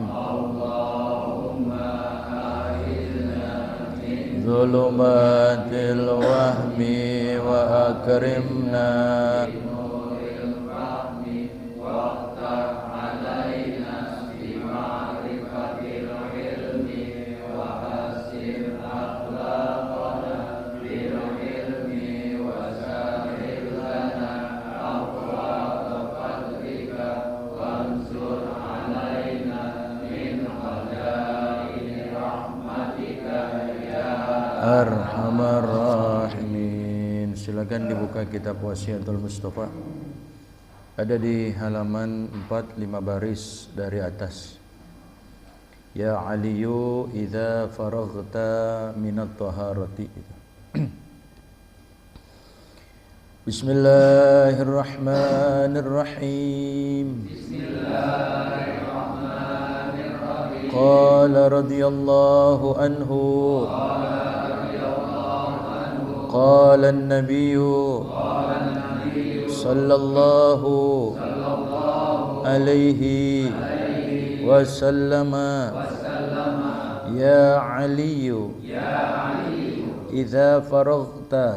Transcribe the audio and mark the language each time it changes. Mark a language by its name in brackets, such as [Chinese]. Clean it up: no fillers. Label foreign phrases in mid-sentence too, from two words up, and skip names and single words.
[Arabic] اللهم أعذنا من ظلمات الوهم وأكرمنا نور الفهم وافتح علينا بمعرفة العلم وحسن أخلاقنا بالعلم أرحم الراحمين. [Indonesian] Silakan dibuka kitab Wasiatul Mustafa. Ada di halaman 4 5 baris dari atas. [Arabic] يا علي إذا فرغت من الطهارة. بسم الله الرحمن الرحيم. بسم الله الرحمن الرحيم. قال رضي الله عنه. قال النبي صلى الله عليه وسلم يا علي إذا فرغت